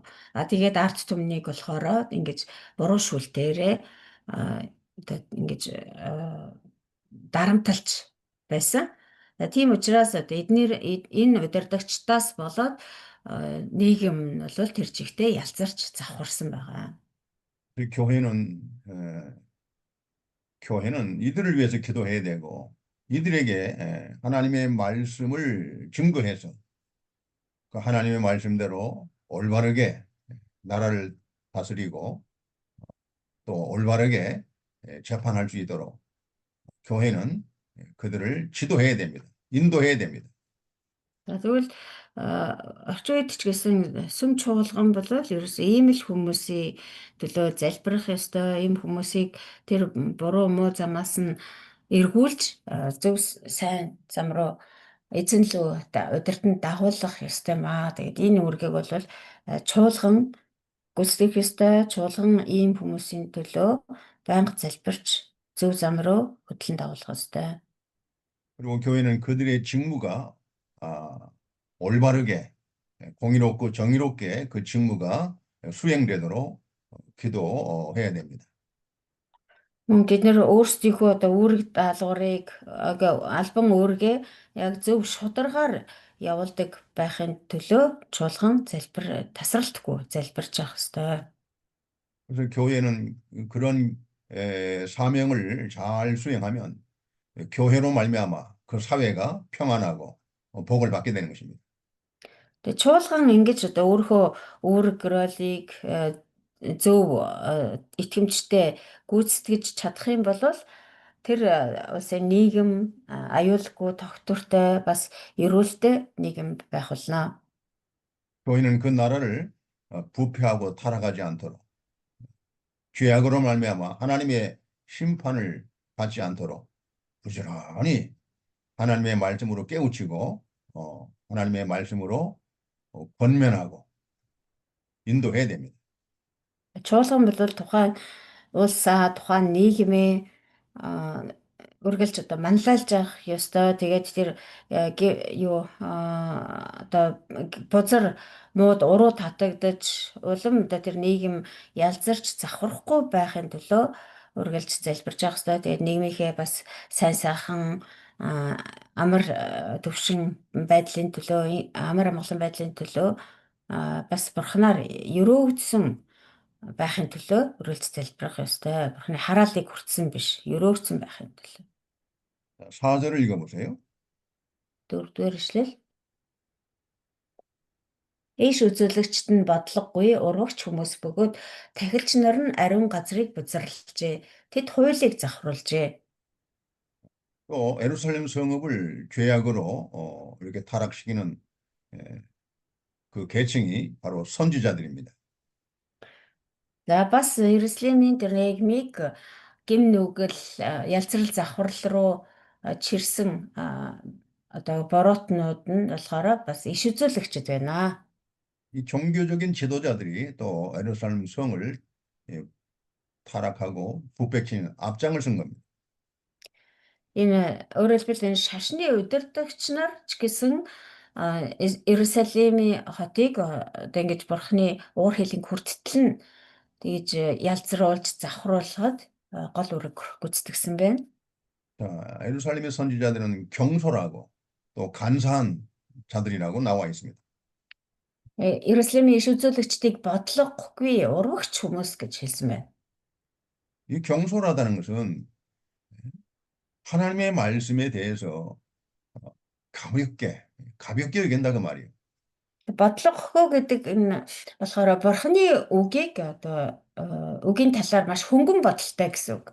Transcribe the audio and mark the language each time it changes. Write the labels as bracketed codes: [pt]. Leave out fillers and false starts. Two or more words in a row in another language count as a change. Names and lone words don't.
[mn] Тэгээд арт түмнийг болохоор ингэж буруу шүүлтээрээ одоо ингэж дарамталж байсан. Тийм учраас одоо энэ удирдагчдаас болоод нийгэм нь бол тэр чигтээ ялзарч завхарсан байгаа. [ko] 교회는 이들을 위해서 기도해야 되고 이들에게 하나님의 말씀을 증거해서 그 하나님의 말씀대로 올바르게 나라를 다스리고 또 올바르게 재판할 수 있도록 교회는 그들을 지도해야 됩니다. 인도해야 됩니다. [mn] Тэгвэл орчин үед ч гэсэн сүм чуулган бол ерөөс ийм л хүмүүсийн төлөө залбирах ёстой. Ийм хүмүүсийг тэр буруу муу замаас нь эргүүлж зөв сайн зам руу эзэн лөө удирданд дагуулах ёстой маа. Тэгээд энэ үүргийг бол чуулган гүйцэтгэх ёстой. Чуулган ийм хүмүүсийн төлөө байнга залбирч зөв зам руу хөтлөн дагуулах ёстой. [ko] 그리고 교회는 그들의 직무가 올바르게 공의롭고 정의롭게 그 직무가 수행되도록 기도해야 됩니다. [mn] Бид нэр өөрсдийнхөө одоо үүрэг даалгаврыг албан үүргээ яг зөв шударгаар явуулдаг байхын төлөө чуулган тасралтгүй залбирч явах ёстой. [ko] 그래서 교회는 그런 사명을 잘 수행하면 교회로 말미암아 그 사회가 평안하고 복을 받게 되는 것입니다. [mn] Тэгээ чуулган ингэж одоо өөрийнхөө үүрэг ролыг зөв итгэмжтэй гүйцэтгэж чадах юм бол тэр улсын нийгэм аюулгүй тогтвортой бас эрүүлтэй нийгэм байх болно. [ko] 교회는 그 나라를 부패하고 타락하지 않도록 죄악으로 말미암아 하나님의 심판을 받지 않도록 부지런히 하나님의 말씀으로 깨우치고 하나님의 말씀으로 권면하고 인도해야 됩니다. [mn] Чуулган бол тухайн улсаа, тухайн нийгмээ үргэлж одоо манлайлж явах ёстой. Тэгээд тэр одоо бузар мууд уруу татагдаж улам одоо тэр нийгэм ялзарч завхрахгүй байхын төлөө үргэлж залбирч явах ёстой. Тэгээд нийгмийнхээ бас сайн сайхан амар төвшин байдлын төлөө, амар амгалан байдлын төлөө бас бурхнаар өрөөгдсөн байхын төлөө үргэлж залбирах ёстой. Бурхны хараалыг хүртсэн биш, өрөөгдсөн байхын төлөө. [ko] 4절을 읽어보세요. [mn] 4-р эшлэл. Ийш үзүүлэгчид нь бодлогогүй урвагч хүмүүс бөгөөд тахилч нар нь ариун газрыг бузарлажээ. Тэд хуулийг завхруулжээ. [ko] 또 예루살렘 성읍을 죄악으로 이렇게 타락시키는 에, 그 계층이 바로 선지자들입니다. [mn] За бас Иерусалимийн тэр нийгмийг гим нүгэл ялцрал завхрал руу чирсэн одоо бороотнууд нь болохоор бас иш үзүүлэгчд байна. [ko] 이 종교적인 지도자들이 또 예루살렘 성을 예, 타락하고 부패치는 앞장을 쓴 겁니다. [mn] Энэ өөрөөр хэлбэл энэ шашны удирдагч нар ч гэсэн Иерусалимийн хотыг одоо ингэж бурхны уур хилийн хүртэтэл нь тэгж ялцруулж завхруулахад гол үүрэг гүйцэтгэсэн байна. [ko] 자, 예루살렘의 선지자들은 경솔하고 또 간사한 자들이라고 나와 있습니다. [mn] Иерусалимийн иш үзүүлэгчдийг бодлогогүй урвагч хүмүүс гэж хэлсэн байна. [ko] 이 경솔하다는 것은 하나님의 말씀에 대해서 가볍게 여긴다 그 말이에요. [mn] Бодлогогүй гэдэг энэ болохоор бурхны үгийг одоо үгийн талаар маш хөнгөн бодолтой гэсэн үг.